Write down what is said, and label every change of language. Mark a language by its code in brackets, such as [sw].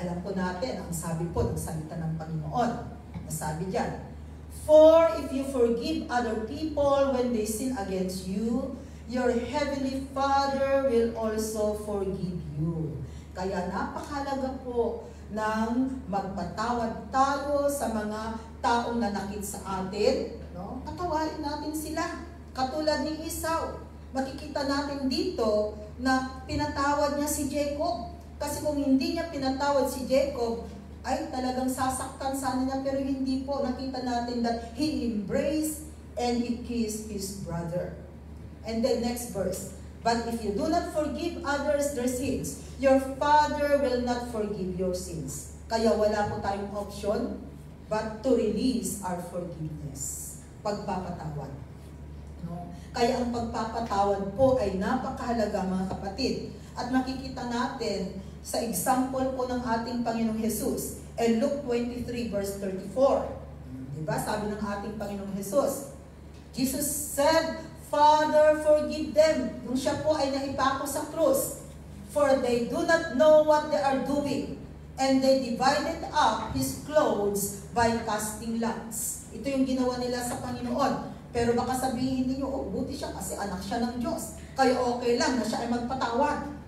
[tl] Alam po natin, ang sabi po ng salita ng Panginoon. Nasabi dyan, [en] for if you forgive other people when they sin against you, your heavenly Father will also forgive you. [tl] Kaya napakahalaga po ng magpatawad tayo sa mga taong nanakit sa atin. No? Patawarin natin sila. Katulad ni Esau. Makikita natin dito na pinatawad niya si Jacob. Kasi kung hindi niya pinatawad si Jacob, ay talagang sasaktan sana niya, pero hindi po. Nakita natin [en] that he embraced and he kissed his brother. And then next verse, but if you do not forgive others their sins, your Father will not forgive your sins. [tl] Kaya wala po tayong option [en] but to release our forgiveness. [tl] Pagpapatawad. No? Kaya ang pagpapatawad po ay napakahalaga mga kapatid. At makikita natin sa example po ng ating Panginoong Jesus. And Luke 23 verse 34. Diba? Sabi ng ating Panginoong Jesus. [en] Jesus said, Father, forgive them. [tl] Nung siya po ay naipako sa krus. [en] For they do not know what they are doing. And they divided up His clothes by casting lots. [tl] Ito yung ginawa nila sa Panginoon. Pero baka sabihin niyo, oh, buti siya kasi anak siya ng Diyos. Kaya okay lang na siya ay magpatawad.